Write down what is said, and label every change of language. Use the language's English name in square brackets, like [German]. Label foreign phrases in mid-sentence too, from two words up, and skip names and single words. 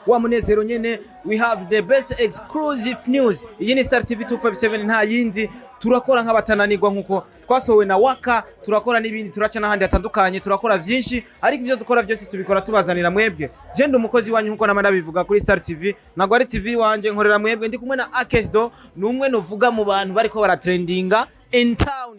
[Rundi] wa munezero nyene. [English] We have the best exclusive news. [Rundi] Iyi ni Star TV 257 nta yindi. Turakora nk'abatananirwa nkuko twasohowe na Waka, turakora n'ibindi, turaca n'ahandi hatandukanye, turakora vyinshi, ariko ivyo dukora byose tubikora tubazanira mwebwe. Je ndi umukozi wanyu nkuko namara bivuga kuri Star TV, nago ari TV wanje nkorera mwebwe, ndi kumwe na Akesdo, numwe novuga mu bantu bariko baratrendinga [English] in town.